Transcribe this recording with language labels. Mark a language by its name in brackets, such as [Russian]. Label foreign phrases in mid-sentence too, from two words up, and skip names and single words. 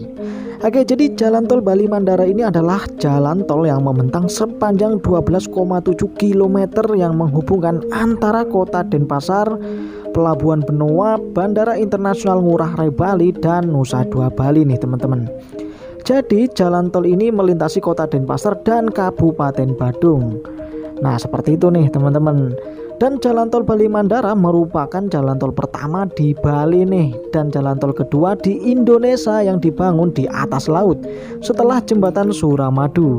[Indonesian] Oke jadi jalan tol Bali Mandara ini adalah jalan tol yang membentang sepanjang 12,7 km yang menghubungkan antara kota Denpasar, Pelabuhan Benoa, Bandara Internasional Ngurah Rai Bali, dan Nusa Dua Bali nih teman-teman. Jadi jalan tol ini melintasi kota Denpasar dan Kabupaten Badung. Nah seperti itu nih teman-teman. Dan jalan tol Bali Mandara merupakan jalan tol pertama di Bali nih, dan jalan tol kedua di Indonesia yang dibangun di atas laut setelah jembatan Suramadu.